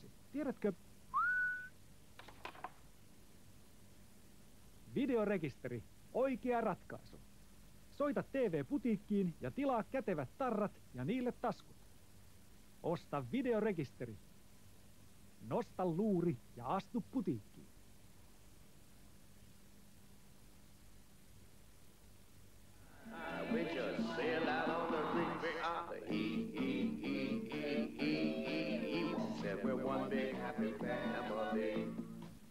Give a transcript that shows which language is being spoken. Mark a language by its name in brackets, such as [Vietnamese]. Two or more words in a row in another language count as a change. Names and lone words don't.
[Finnish] Tiedätkö? Videorekisteri. Oikea ratkaisu. Soita TV-putiikkiin ja tilaa kätevät tarrat ja niille taskut. Osta videorekisteri. Nosta luuri ja astu putiikkiin. [English] We just sailed out on the Big Arthur. Said we're one big happy family.